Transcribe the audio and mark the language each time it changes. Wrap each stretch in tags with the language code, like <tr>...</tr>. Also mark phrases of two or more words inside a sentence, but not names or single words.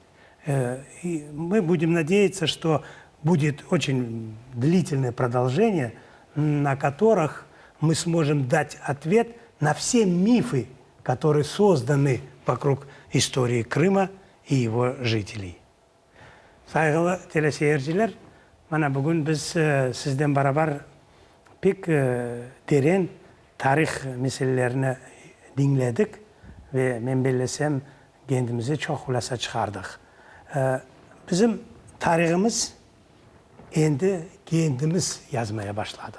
<ru>И мы будем надеяться, что будет очень длительное продолжение, на которых мы сможем дать ответ на все мифы, которые созданы вокруг истории Крыма и его жителей.</ru> <crh>Saygılı teleseyirciler, mana bugün biz sizden beraber pek derin tarih meselelerini dinledik ve ben belirlesem kendimize çok hulasa çıkardık. Bizim tarihimiz endi kendimiz yazmaya başladık.</crh>